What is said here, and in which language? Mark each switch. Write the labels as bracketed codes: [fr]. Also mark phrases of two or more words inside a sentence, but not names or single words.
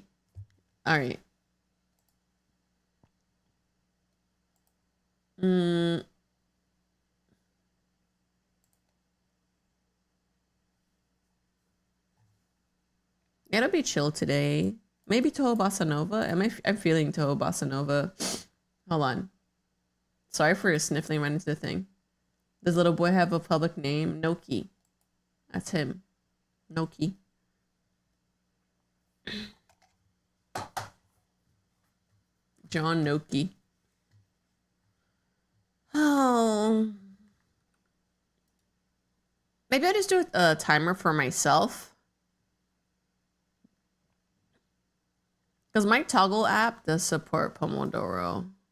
[en] All right. It'll be chill today. Maybe Toho Bossa Nova. I'm feeling Toho Bossa Nova. Hold on. Sorry for sniffling right into the thing. Does little boy have a public name? Noki. That's him. Noki. John Noki. Oh. Maybe I'll just do a timer for myself. Because my Toggle app does support Pomodoro.